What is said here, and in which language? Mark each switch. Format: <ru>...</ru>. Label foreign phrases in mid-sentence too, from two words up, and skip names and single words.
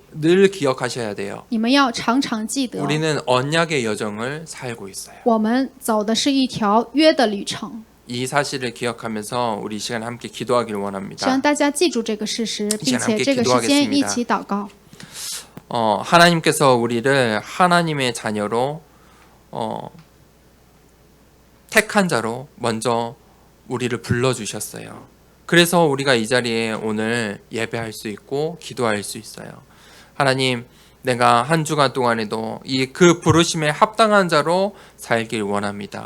<ko>늘 기억하셔야 돼요.</ko> <zh>你们要常常记得，</zh> <ko>우리는 언약의 여정을 살고 있어요.</ko> <zh>我们走的是一条约的旅程。</zh> <ko>이 사실을 기억하면서 우리 이 시간 함께 기도하기를</ko> <zh>希望</zh> <ko>원합니다.</ko> <zh>大家记住这个事实，并且</zh> <ko>함께</ko> <zh>这个时间一</zh> <ko>기도하겠습니다.</ko> <zh>起祷告。</zh> <ko>하나님께서 우리를 하나님의 자녀로 택한 자로 먼저 우리를 불러주셨어요. 그래서 우리가 이 자리에 오늘 예배할 수 있고 기도할 수 있어요. 하나님, 내가 한 주간 동안에도 그 부르심에 합당한 자로 살길 원합니다.</ko>